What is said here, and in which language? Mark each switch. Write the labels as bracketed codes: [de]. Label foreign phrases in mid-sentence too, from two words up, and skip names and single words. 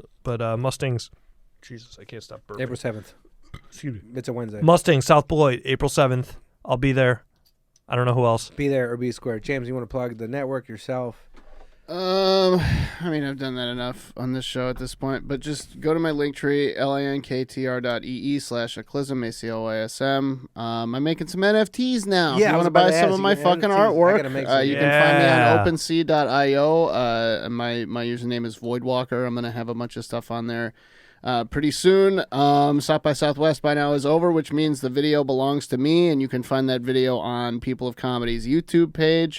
[en] But Mustangs, Jesus, I can't stop burping. April 7th. Excuse me. It's a Wednesday. Mustang, South Beloit, April 7th. I'll be there. I don't know who else. Be there or be square. James, you want to plug the network yourself? I mean, I've done that enough on this show at this point, but just go to my Linktree, linktr.ee/aclysm, ACLYSM. I'm making some NFTs now. Yeah, if you want to buy some of my fucking artwork, you can find me on OpenSea.io. My username is Voidwalker. I'm going to have a bunch of stuff on there. pretty soon. South by Southwest by now is over, which means the video belongs to me, and you can find that video on People of Comedy's YouTube page.